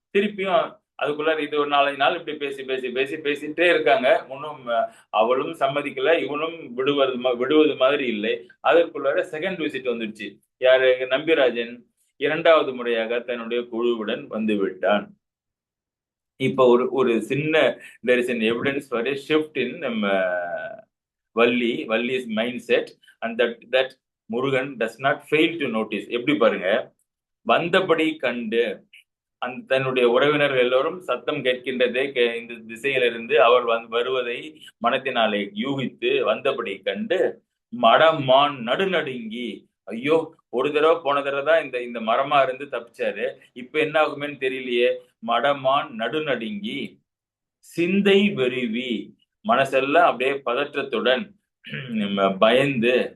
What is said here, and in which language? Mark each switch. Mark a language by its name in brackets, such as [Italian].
[Tamil] திருப்பியும் அதுக்குள்ள இது ஒரு 4 நாள் இப்படி பேசிட்டே இருக்காங்க. இன்னும் அவளும் சம்மதிக்கல, இவனும் விடுவது மாதிரி இல்லை. அதற்குள்ளார செகண்ட் விசிட் வந்துடுச்சு. யாரு? நம்பிராஜன் 2வது முறையாக தன்னுடைய குழுவுடன் வந்து விட்டான். இப்ப ஒரு சின்ன [English] there is an evidence for a shift in Valli's mindset, and that Murugan does not fail to notice. [Tamil] எப்படி பாருங்க, வந்தபடி கண்டு தன்னுடைய உறவினர்கள் எல்லோரும் சத்தம் கேட்கின்றதே, இந்த திசையிலிருந்து அவர் வருவதை மனத்தினாலே யூகித்து வந்தபடி கண்டு மடமான் நடுநடுங்கி, ஐயோ ஒரு தடவை போன தடவை தான் இந்த மரமா இருந்து தப்பிச்சாரு, இப்ப என்ன ஆகுமேன்னு தெரியலையே, மடமான் நடுநடுங்கி சிந்தை வெறிவி, மனசெல்லாம் அப்படியே பதற்றத்துடன் பயந்து